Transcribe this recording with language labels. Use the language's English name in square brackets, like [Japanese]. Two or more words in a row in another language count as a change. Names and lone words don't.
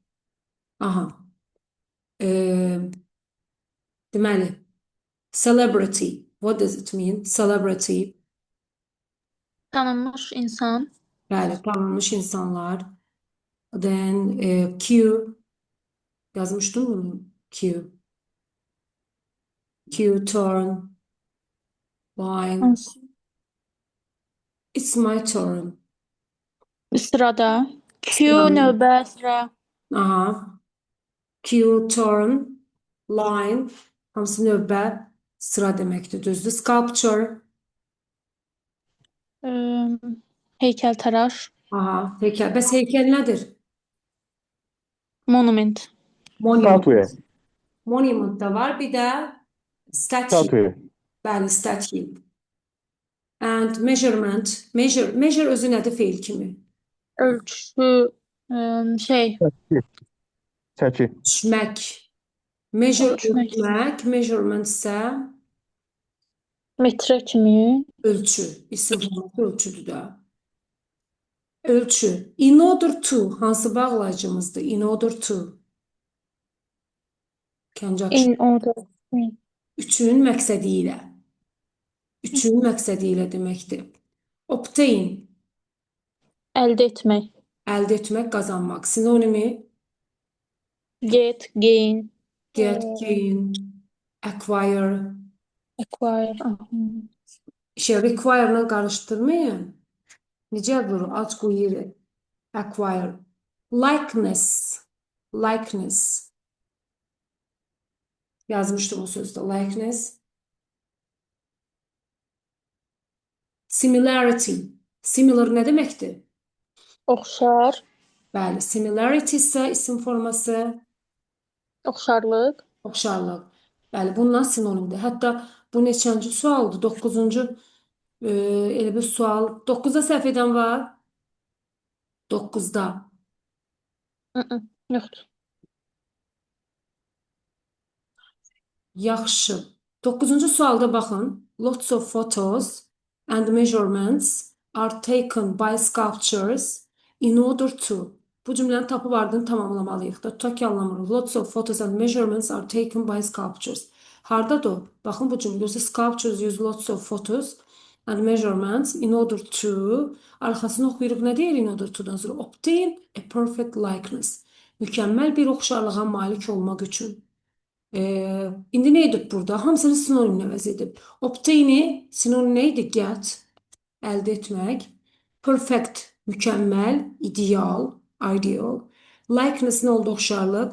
[Azerbaijani] Aha. Deməli, [English] celebrity. What does it mean? Celebrity. [Azerbaijani] Tanınmış insan. Bəli, tanınmış insanlar. Then Q. Yazmışdım mı? [English] Q. Q, turn, line. [Azerbaijani] Hansı? [English] It's my turn. [Azerbaijani] Sırada. Q Sıra. növbə sıra. [English] Aha. Q, turn, line. [Azerbaijani] Hamısı növbə sıra deməkdir. Düzdür. Sculpture. Heykəltaraş. Aha. Heykel. Bəs heykel nədir? [English] Monument. Monument. Statue. [Azerbaijani] Monument da var. Bir də statue. [English] Statue. [Azerbaijani] Bəli, [English] statue. And measurement. [Azerbaijani] Measure özü nədir feil kimi? Ölçü. Şey. Çəki. Çəki. Ölçmək. Measure Ölçmək. ölçmək. Measurement isə Metrə kimi. ölçü. İsim formatı ölçüdür də. Ölçü. [English] In order to [Azerbaijani] hansı bağlayıcımızdır? [English] In order to. Conjunction. In order. [Azerbaijani] Üçün məqsədi ilə. Üçün məqsədi ilə deməkdir. Obtain. Əldə etmək. Əldə etmək, qazanmaq. Sinonimi [English] Get, gain, get, gain, acquire. acquire. [Azerbaijani] Require-la qarışdırmayın. Necə vurur? Ac qoyur. Acquire. [English] Likeness. Likeness. [Azerbaijani] Yazmışdım o sözdə. [English] Likeness. Similarity. [Azerbaijani] Similar nə deməkdir? Oxşar. Bəli. Similarity isə isim forması Oxşarlıq. oxşarlıq. Bəli, bundan sinonimdir. Hətta bu neçənci sualdır? 9-cu elə bir sual. 9-da səhv edən var? 9-da. Yoxdur. Yaxşı. 9-cu sualda baxın. [English] Lots of photos and measurements are taken by sculptures in order to. [Azerbaijani] Bu cümləni tapıb ardını tamamlamalıyıq da. Tutaq ki, anlamırıq. [English] Lots of photos and measurements are taken by sculptures. [Azerbaijani] Hardadır o? Baxın bu cümlə. Görsə, [English] sculptures use lots of photos and measurements in order to. [Azerbaijani] Arxasını oxuyuruq. Nə deyir [English] in order to-dan [Azerbaijani] sonra? [English] Obtain a perfect likeness. [Azerbaijani] Mükəmməl bir oxşarlığa malik olmaq üçün. İndi nə edib burada? Hamısını sinonimlə əvəz edib. Obtain'i sinonim nə idi? Get, əldə etmək. Perfect, mükəmməl, ideal, ideal. Likeness nə oldu? Oxşarlıq.